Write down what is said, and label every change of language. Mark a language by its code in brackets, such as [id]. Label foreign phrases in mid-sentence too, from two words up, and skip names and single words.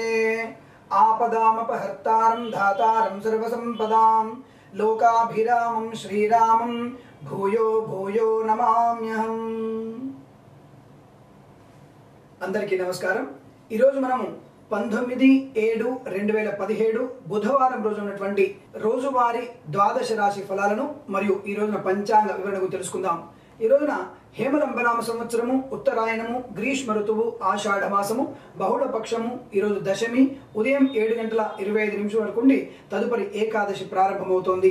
[sa] आपदामपहर्तारं धातारं सर्वसंपदां लोकाभिरामं श्रीरामं भूयो भूयो नमाम्यहं। [te] అందరికీ నమస్కారం। ఈ రోజు మనము 19/7/2017 బుధవారం రోజు ఉన్నటువంటి రోజువారీ ద్వాదశ రాశి ఫలాలను మరియు ఈ రోజున పంచాంగ వివరణకు తెలుసుకుందాం। ఈ రోజున హేమలంబనామ సంవత్సరము, ఉత్తరాయణము, గ్రీష్మ ఋతువు, ఆషాఢ మాసము, బహుళ పక్షము, ఈ రోజు దశమి ఉదయం 7:25 వరకు ఉండి తదుపరి ఏకాదశి ప్రారంభమవుతోంది।